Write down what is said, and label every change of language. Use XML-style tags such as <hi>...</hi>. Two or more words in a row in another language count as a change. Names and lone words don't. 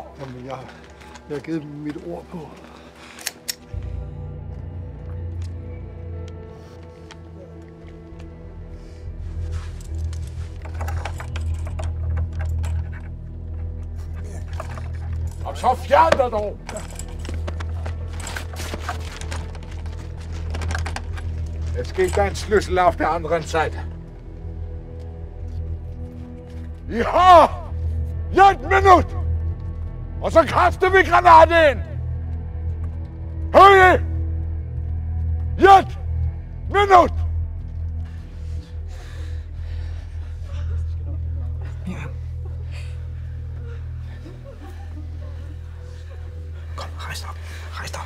<da>Jamen, jeg har givet dem mit ord på. Og så fjern dig dog!</da> <de>Es geht dein Schlüssel auf der anderen Seite.</de> <da>Ja! Et minut! Og så kaster vi granaten ind! Hør I? Et minut! Kom, rejs dig op. Rejs dig op.</da>